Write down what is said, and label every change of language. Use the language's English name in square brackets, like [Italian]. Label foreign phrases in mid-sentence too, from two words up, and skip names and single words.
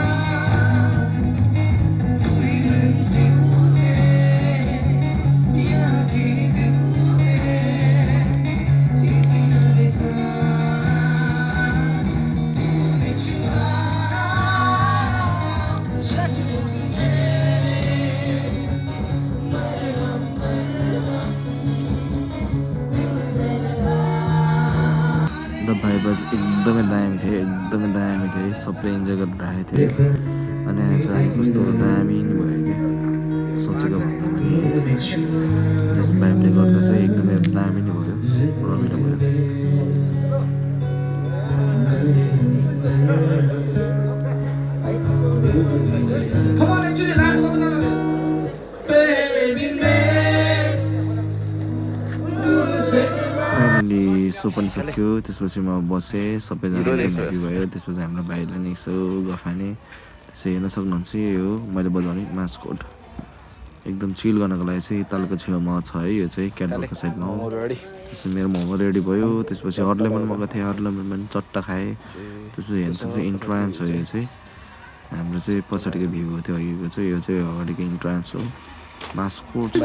[Hindi] तू ही मंजूर है यहाँ के दिल में इतना बिता तूने छुआ जब तक मेरे मरहम [English] the vibes [Nepali] एकदमै दामी थियो सबले इन्जोय गरिरहेको थियो अनि आज चाहिँ कस्तो दामी नि भयो क्या सोचेको भन्दा पनि जस भाइबले गर्दा चाहिँ एकदमै दामी नै भयो रमाइलो भयो [English] Come on into the last song. Baby man, [Hindi] तुमसे [Nepali] फाइनली सो पनि सक्यो त्यसपछि म बसेँ सबैजना भेटी भयो त्यसपछि हाम्रो भाइले नि यसो गफाने त्यसो हेर्न सक्नुहुन्छ यही हो मैले बजाउने मास्कोट एकदम चिल गर्नको लागि चाहिँ तालको छेउमा छ है यो चाहिँ क्यान्डलको साइडमा हो त्यसपछि मेरो मोमो रेडी भयो त्यसपछि [English] hot lemon [Nepali] मगाएको थिएँ [English] hot lemon [Nepali] पनि चट्टा खाएँ त्यसपछि हेर्न सक्छ इन्ट्रान्स हो यो चाहिँ हाम्रो चाहिँ पछाडिको भ्यू थियो अघिको चाहिँ यो चाहिँ अगाडिको इन्ट्रान्स हो मास्कोट छ